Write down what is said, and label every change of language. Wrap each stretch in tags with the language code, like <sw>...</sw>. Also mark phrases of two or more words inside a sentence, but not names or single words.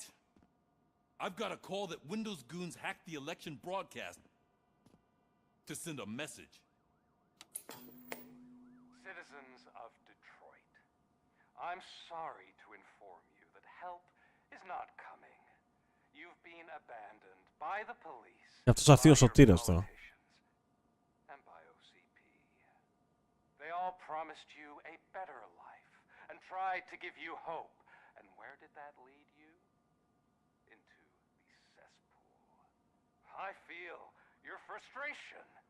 <en>I've got a call that Windows goons hacked the election broadcast to send a message. Citizens of Detroit, I'm sorry to inform you that help is not coming. You've been abandoned by the police,</en> <el>Αυτός αυτοί ο σωτήρας τώρα.</el> <en>and by OCP. They all promised you a better life and tried to give you hope. And where did that lead you? Into the cesspool. I feel your frustration.</en>